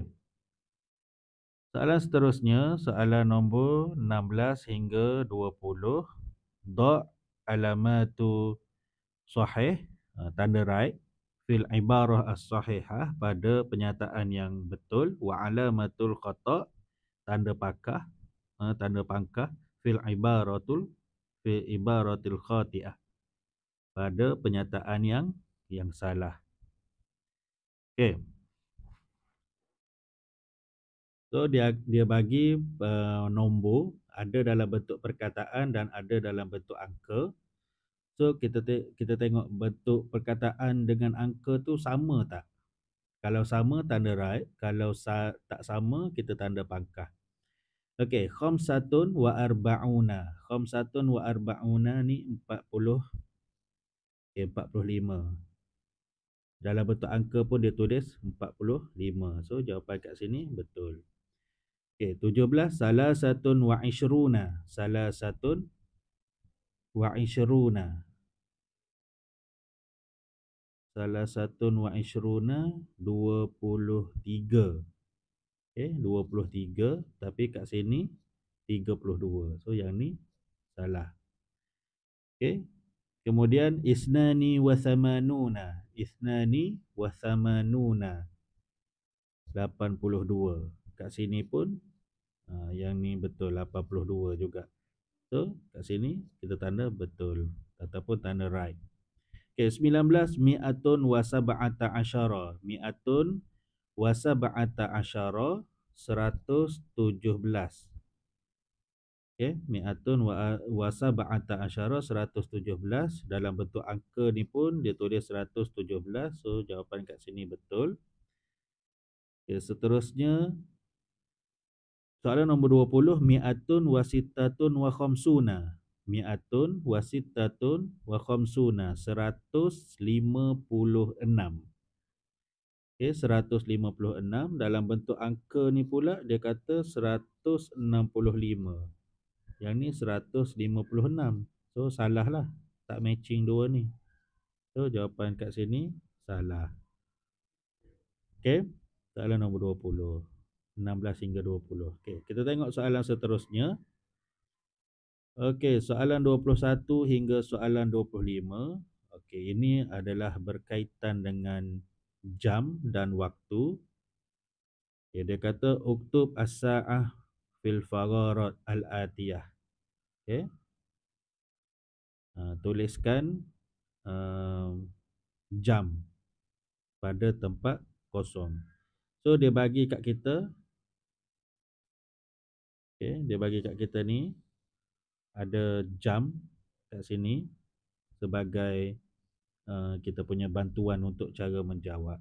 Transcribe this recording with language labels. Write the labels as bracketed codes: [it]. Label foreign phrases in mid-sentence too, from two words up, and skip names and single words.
[ms] Soalan seterusnya, soalan nombor 16 hingga 20. [ar] ضع علامة صحيح, [ms] tanda right, [ar] في العبارة الصحيحة, [ms] pada penyataan yang betul, [ar] وعلامة الخطأ', [ms] tanda pakah, tanda pangkah, [ar] في العبارة الخاطئة, [ms] pada penyataan yang salah. Okey. So dia bagi nombor, ada dalam bentuk perkataan dan ada dalam bentuk angka. So kita tengok bentuk perkataan dengan angka tu sama tak? Kalau sama, tanda right. Kalau tak sama, kita tanda pangkah. Okey, [ar] خمسة وأربعون. خمسة وأربعون [ms] ni 40, 45. Dalam bentuk angka pun dia tulis 45. So jawapan kat sini betul. Okey, 17, [ar] ثلاثة وعشرون. ثلاثة وعشرون. ثلاثة وعشرون, 23. [ms] Okey, 23, tapi kat sini 32. So yang ni salah. Okey. [ar] Kemudian اثنان وثمانون. اثنان وثمانون, 82. [ms] Kat sini pun yang ni betul, 82 juga. So kat sini kita tanda betul ataupun tanda right. Okey, 19, [ar] مئة وسبعة عشر. مئة وسبعة عشر, 117. Okey, مئة وسبعة عشر, 117. [ms] Dalam bentuk angka ni pun dia tulis 117. So jawapan kat sini betul. Okey, seterusnya soalan nombor 20, [ar] مئة وستة وخمسون. مئة وستة وخمسون, 156. [ms] Okey, 156. Dalam bentuk angka ni pula dia kata 165. Yang ni 156. So salah lah, tak matching dua ni. So jawapan kat sini salah. Okey, soalan nombor 20, 16 hingga 20. Okey, kita tengok soalan seterusnya. Okey, soalan 21 hingga soalan 25. Okey, ini adalah berkaitan dengan jam dan waktu. Okay, dia kata [ar] اكتب الساعة في الفراغات الآتية. [ms] Okay. Tuliskan jam pada tempat kosong. So dia bagi kat kita, okay, dia bagi kat kita ni ada jam kat sini sebagai kita punya bantuan untuk cara menjawab.